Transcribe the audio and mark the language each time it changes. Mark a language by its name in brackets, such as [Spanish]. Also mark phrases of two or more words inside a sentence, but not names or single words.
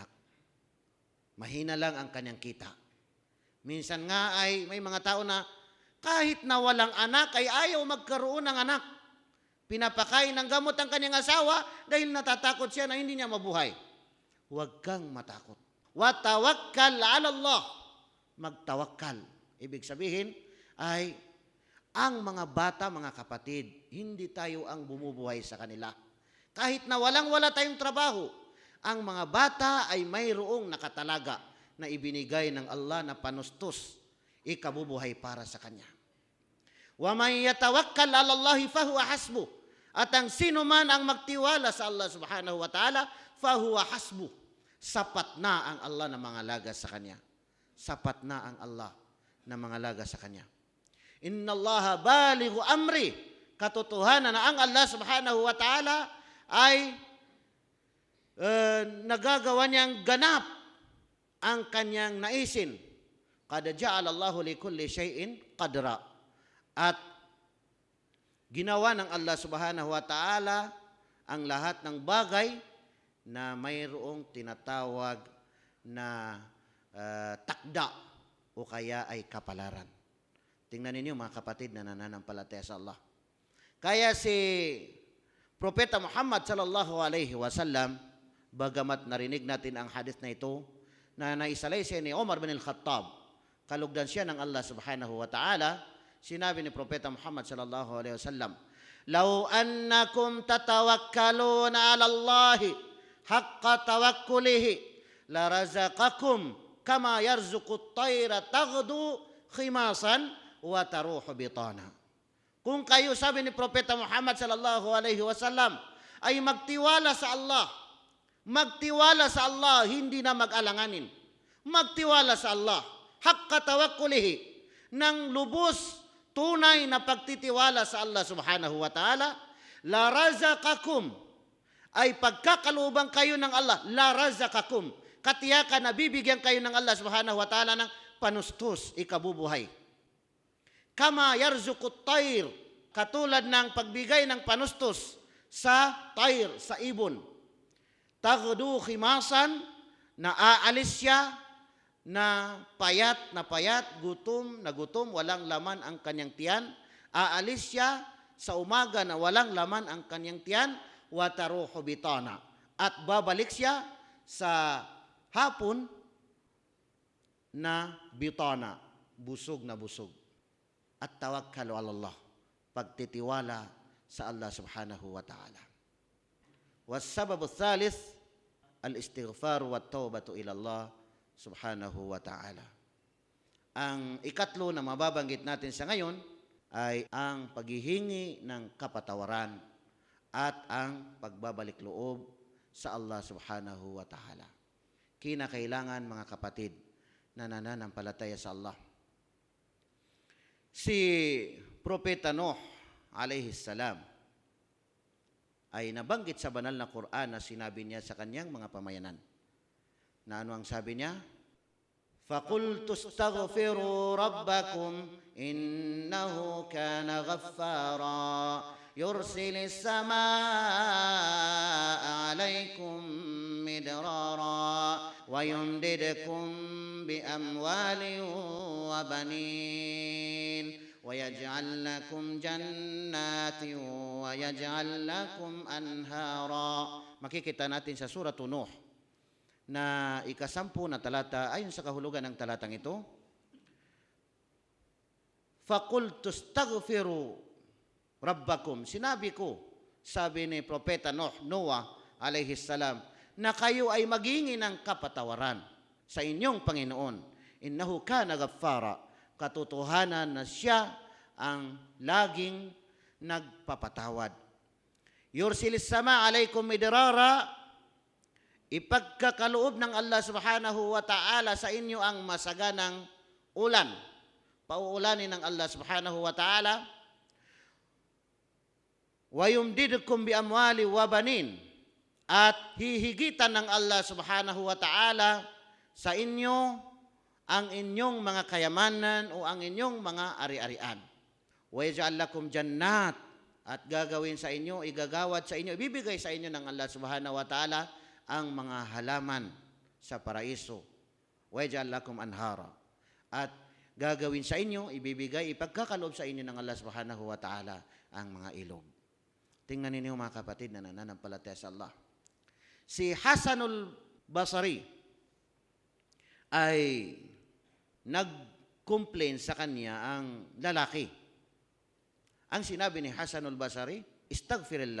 [Filipino] Mahina lang ang kanyang kita. Minsan nga ay may mga tao na kahit na walang anak ay ayaw magkaroon ng anak. Pinapakain ng gamot ang kanyang asawa dahil natatakot siya na hindi niya mabuhay. Huwag kang matakot. [Arabic] وتوكل على الله. [Filipino] Magtawakkal. Ibig sabihin ay ang mga bata, mga kapatid, hindi tayo ang bumubuhay sa kanila. Kahit na walang-wala tayong trabaho, ang mga bata ay mayroong nakatalaga na ibinigay ng Allah na panustos, ikabubuhay para sa Kanya. [Arabic] ومن يتوكل على الله فهو حسبه. [Filipino] At ang sino man ang magtiwala sa Allah [Arabic] سبحانه وتعالى, فهو حسبه. [Filipino] Sapat na ang Allah na mangalaga sa Kanya. Sapat na ang Allah na mangalaga sa Kanya. [Arabic] إن الله بالغ أمره. [Filipino] Katotohanan na ang Allah [Arabic] سبحانه وتعالى [Filipino] ay nagagawa niyang ganap ang kanyang naisin. [Arabic] قد جعل الله لكل شيء قدرا. [Filipino] At ginawa ng Allah [Arabic] سبحانه وتعالى [Filipino] ang lahat ng bagay na mayroong tinatawag na takda o kaya ay kapalaran. Tingnan ninyo mga kapatid na nananampalataya sa Allah. Kaya si Propeta Muhammad [Arabic] صلى الله عليه وسلم, [Filipino] bagamat narinig natin ang hadith na ito, na naisalay siya ni Umar bin al-Khattab, kalugdan siya ng Allah [Arabic] سبحانه وتعالى, [Filipino] sinabi ni Propeta Muhammad [Arabic] صلى الله عليه وسلم، "لو أنكم تتوكلون على الله حق توكله لرزقكم كما يرزق الطير تغدو خماصا وتروح بطانا." [Filipino] Kung kayo, sabi ni Propeta Muhammad [Arabic] صلى الله عليه وسلم, [Filipino] ay magtiwala sa Allah, magtiwala sa Allah, hindi na mag-alanganin. Magtiwala sa Allah, [Arabic] حق توكله, [Filipino] ng lubos, tunay na pagtitiwala sa Allah [Arabic] سبحانه وتعالى, لرزقكم, [Filipino] ay pagkakalubang kayo ng Allah, [Arabic] لرزقكم, [Filipino] katiyakan na bibigyan kayo ng Allah [Arabic] سبحانه وتعالى [Filipino] ng panustos, ikabubuhay. [Arabic] كما يرزق الطير, [Filipino] katulad ng pagbigay ng panustos sa tayr, sa ibon. [Arabic] تغدو خماصا, [Filipino] na aalis siya na payat, gutom na gutom, walang laman ang kanyang tiyan. Aalis siya sa umaga na walang laman ang kanyang tiyan, [Arabic] وتروح بطانا. [Filipino] At babalik siya sa hapon na bitana, busog na busog. [Arabic] At توكلوا على الله, [Filipino] pagtitiwala sa Allah [Arabic] سبحانه وتعالى. والسبب الثالث الاستغفار والتوبة إلى الله سبحانه وتعالى. [Filipino] Ang ikatlo na mababanggit natin sa ngayon ay ang paghihingi ng kapatawaran at ang pagbabalik loob sa Allah [Arabic] سبحانه وتعالى. [Filipino] Kinakailangan mga kapatid na nananampalataya sa Allah. Si Propeta Nuh [Arabic] عليه السلام [Filipino] ay nabanggit sa banal na Quran na sinabi niya sa kanyang mga pamayanan. Na ano ang sabi niya? [Arabic] فَقُلْتُ اسْتَغْفِرُوا رَبَّكُمْ إِنَّهُ كَانَ غَفَّارًا يُرْسِلِ السَّمَاءَ عَلَيْكُمْ مِدْرَارًا وَيُمْدِدْكُمْ بِأَمْوَالٍ وَبَنِينَ وَيَجْعَلْ لَكُمْ جَنَّاتٍ وَيَجْعَلْ لَكُمْ أَنْهَارًا. [Filipino] Makikita natin sa Surah Nuh na ikasampu na talata, ayon sa kahulugan ng talatang ito, [Arabic] فَقُلْتُ اسْتَغْفِرُوا رَبَّكُمْ. [Filipino] Sinabi ko, sabi ni Propeta Noah [Arabic] عليه السلام, [Filipino] na kayo ay maghingi ng kapatawaran sa inyong Panginoon. [Arabic] إنه كان غفارا. [Filipino] Katotohanan na siya ang laging nagpapatawad. [Arabic] يرسل السماء عليكم مدرارا. [Filipino] Ipagkakaloob ng Allah [Arabic] سبحانه وتعالى [Filipino] sa inyo ang masaganang ulan. Pauulanin ng Allah [Arabic] سبحانه وتعالى. ويمددكم بأموال وبنين. [Filipino] At hihigitan ng Allah [Arabic] سبحانه وتعالى [Filipino] sa inyo ang inyong mga kayamanan o ang inyong mga ari-arian. [Arabic] ويجعل لكم جنات. [Filipino] At gagawin sa inyo, igagawad sa inyo, ibibigay sa inyo ng Allah [Arabic] سبحانه وتعالى [Filipino] ang mga halaman sa paraiso. [Arabic] ويجعل لكم أنهارا. [Filipino] At gagawin sa inyo, ibibigay, ipagkakaloob sa inyo ng Allah [Arabic] سبحانه وتعالى [Filipino] ang mga ilog. Tingnan ninyo mga kapatid na nananampalataya sa Allah. Si Hasanul Basri ay nag-complain sa kanya ang lalaki. Ang sinabi ni Hasanul Basri, istaghfirillah.